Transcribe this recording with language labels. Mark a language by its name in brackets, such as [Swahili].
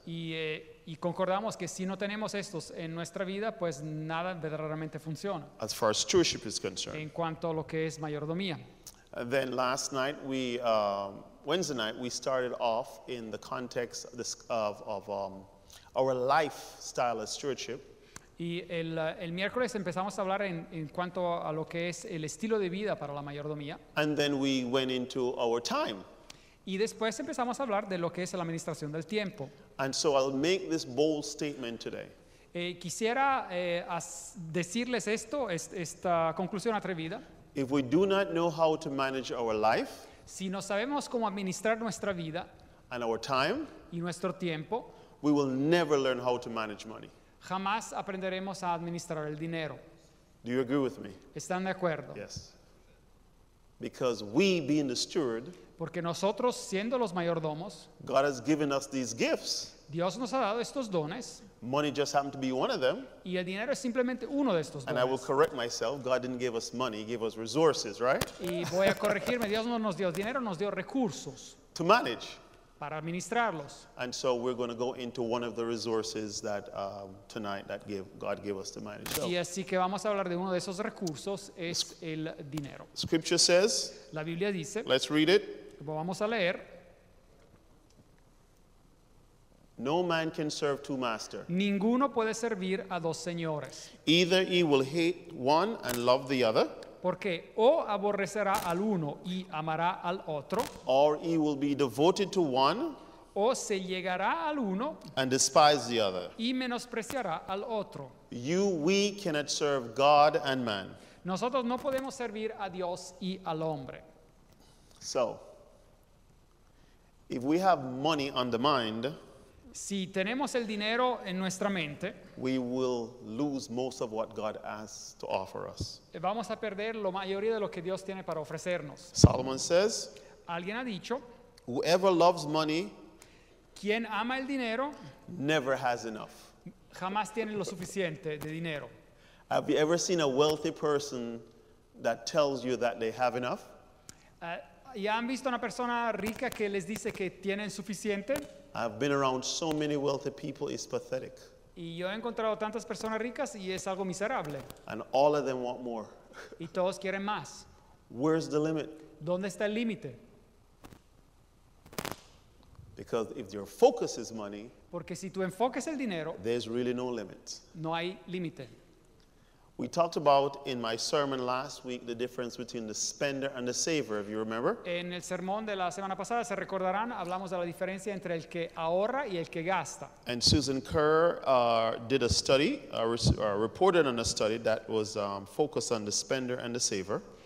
[Spanish] Y concordamos que si no tenemos estos en nuestra vida, pues nada verdaderamente funciona [English] As far as stewardship is concerned. [Spanish] en cuanto a lo que es mayordomía. [English] And then last night, Wednesday night, we started off in the context of our lifestyle as stewardship. [Spanish] Y el miércoles empezamos a hablar en cuanto a lo que es el estilo de vida para la mayordomía. [English] And then we went into our time. [Spanish] Y después empezamos a hablar de lo que es la administración del tiempo. [English] And so I'll make this bold statement today. [Spanish] Quisiera decirles esta conclusión atrevida. [English] If we do not know how to manage our life [Spanish] Si no sabemos cómo administrar nuestra vida [English] and our time, [Spanish] y nuestro tiempo, [English] we will never learn how to manage money. [Spanish] jamás aprenderemos a administrar el dinero. [English] Do you agree with me? [Spanish] ¿Están de acuerdo? [English] Yes. Because we, being the steward, [Spanish] Porque nosotros, siendo los mayordomos, [English] God has given us these gifts. [Spanish] Dios nos ha dado estos dones [English] Money just happened to be one of them. [Spanish] y el dinero es simplemente uno de estos [English] And I will [Spanish] dones. [English] correct myself. God didn't give us money, He gave us resources, right? [Spanish] Y voy a corregirme, Dios no nos dio dinero, nos dio recursos [English] To manage. [Spanish] para administrarlos. [English] And so we're going to go into one of the resources that tonight that God gave us to manage. So, [Spanish] Y así que vamos a hablar de uno de esos recursos, es el dinero. [English] Scripture says, [Spanish] La Biblia dice, [English] let's read it. [Spanish] vamos a leer, [English] No man can serve two masters. [Spanish] ninguno puede servir a dos señores, [English] Either he will hate one and love the other, [Spanish] porque o aborrecerá al uno y amará al otro, [English] or he will be devoted to one [Spanish] o se llegará al uno [English] and despise the other. [Spanish] y menospreciará al otro. [English] We cannot serve God and man. [Spanish] Nosotros no podemos servir a Dios y al hombre. [English] So, if we have money on the mind, [Spanish] Si tenemos el dinero en nuestra mente, [English] we will lose most of what God has to offer us. [Spanish] vamos a perder la mayoría de lo que Dios tiene para ofrecernos. [English] Solomon says, [Spanish] Alguien ha dicho, [English] whoever loves money [Spanish] quien ama el dinero [English] never has enough. [Spanish] jamás tiene lo suficiente de dinero. [English] Have you ever seen a wealthy person that tells you that they have enough? [Spanish] ¿Ya han visto una persona rica que les dice que tienen suficiente? [English] I've been around so many wealthy people, it's pathetic. [Spanish] Y yo he encontrado tantas personas ricas y es algo miserable. [English] And all of them want more. [Spanish] Y todos quieren más. [English] Where's the limit? [Spanish] ¿Dónde está el límite? [English] Because if your focus is money, [Spanish] Porque si tu enfoque es el dinero, [English] there's really no limit. [Spanish] no hay límite. [English] We talked about in my sermon last week the difference between the spender and the saver, if you remember. [Spanish] En el sermón de la semana pasada, se recordarán, hablamos de la diferencia entre el que ahorra y el que gasta. [English] And Susan Kerr did a study, reported on a study that was focused on the spender and the saver.